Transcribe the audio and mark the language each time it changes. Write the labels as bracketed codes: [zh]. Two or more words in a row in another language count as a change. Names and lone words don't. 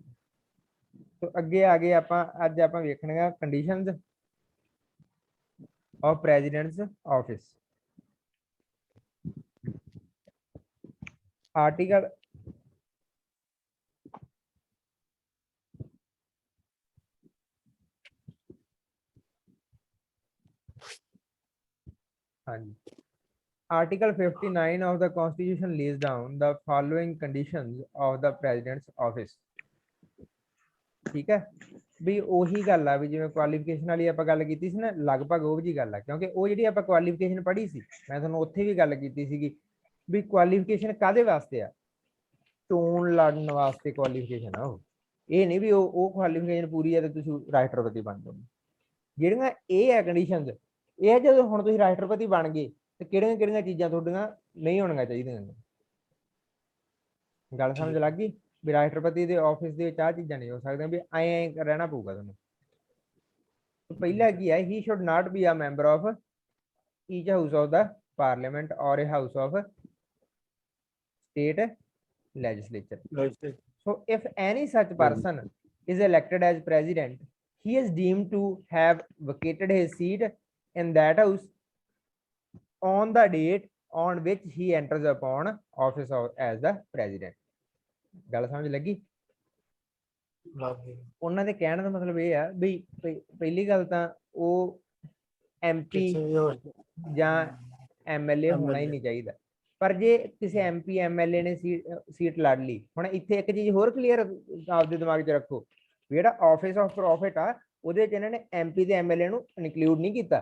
[pa] ਸੋ ਅੱਗੇ ਆ ਗਏ ਆਪਾਂ, ਅੱਜ ਆਪਾਂ ਵੇਖਣੀਆਂ [en] conditions of president's office. [pa] ਆਰਟੀਕਲ ਹਾਂਜੀ, [en] Article 59 of the Constitution lays down the following conditions of the President's office। [pa] ਠੀਕ ਹੈ ਵੀ ਉਹੀ ਗੱਲ ਆ ਵੀ ਜਿਵੇਂ ਕੁਆਲੀਫਿਕੇਸ਼ਨ ਵਾਲੀ ਆਪਾਂ ਗੱਲ ਕੀਤੀ ਸੀ ਨਾ, ਲਗਭਗ ਉਹ ਜੀ ਗੱਲ ਆ, ਕਿਉਂਕਿ ਉਹ ਜਿਹੜੀ ਆਪਾਂ ਕੁਆਲੀਫਿਕੇਸ਼ਨ ਪੜ੍ਹੀ ਸੀ, ਮੈਂ ਤੁਹਾਨੂੰ ਉੱਥੇ ਵੀ ਗੱਲ ਕੀਤੀ ਸੀਗੀ ਵੀ ਕੁਆਲੀਫਿਕੇਸ਼ਨ ਕਾਹਦੇ ਵਾਸਤੇ ਆ? ਚੋਣ ਲੜਨ ਵਾਸਤੇ ਕੁਆਲੀਫਿਕੇਸ਼ਨ ਆ ਉਹ, ਇਹ ਨਹੀਂ ਵੀ ਉਹ ਕੁਆਲੀਫਿਕੇਸ਼ਨ ਪੂਰੀ ਹੈ ਤੇ ਤੁਸੀਂ ਰਾਸ਼ਟਰਪਤੀ ਬਣ ਜਾਓ। ਜਿਹੜੀਆਂ ਇਹ ਹੈ ਕੰਡੀਸ਼ਨਸ, ਇਹ ਹੈ ਜਦੋਂ ਹੁਣ ਤੁਸੀਂ ਰਾਸ਼ਟਰਪਤੀ ਬਣ ਗਏ ਤੇ ਕਿਹੜੀਆਂ ਕਿਹੜੀਆਂ ਚੀਜ਼ਾਂ ਤੁਹਾਡੀਆਂ ਨਹੀਂ ਹੋਣੀਆਂ ਚਾਹੀਦੀਆਂ? ਗੱਲ ਸਮਝ ਲੱਗ ਗਈ ਵੀ ਰਾਸ਼ਟਰਪਤੀ ਦੇ ਆਫਿਸ ਦੇ ਵਿੱਚ ਆਹ ਚੀਜ਼ਾਂ ਨਹੀਂ ਹੋ ਸਕਦੀਆਂ, ਵੀ ਐਂ ਰਹਿਣਾ ਪਊਗਾ ਤੁਹਾਨੂੰ। ਪਹਿਲਾ ਕੀ ਹੈ? [en] he should not be a member of each house of the parliament or a house of state legislature. So if any such person is elected as president, he is deemed to have vacated his seat in that house on the date on which he enters upon office as the president। [pa] ਗੱਲ ਸਮਝ ਲੱਗੀ? ਉਹਨਾਂ ਦੇ ਕਹਿਣ ਦਾ ਮਤਲਬ ਇਹ ਆ ਵੀ ਪਹਿਲੀ ਗੱਲ ਤਾਂ ਉਹ MP ਜਾਂ MLA ਹੋਣਾ ਹੀ ਨਹੀਂ ਚਾਹੀਦਾ, ਪਰ ਜੇ ਕਿਸੇ MP MLA ਨੇ ਸੀਟ ਲੜ ਲਈ, ਹੁਣ ਇੱਥੇ ਇੱਕ ਚੀਜ਼ ਹੋਰ ਕਲੀਅਰ ਆਪਦੇ ਦਿਮਾਗ 'ਚ ਰੱਖੋ, ਜਿਹੜਾ [en] office of profit [pa] ਆ ਉਹਦੇ 'ਚ ਇਹਨਾਂ ਨੇ MP ਤੇ MLA ਨੂੰ ਇਨਕਲੂਡ ਨਹੀਂ ਕੀਤਾ।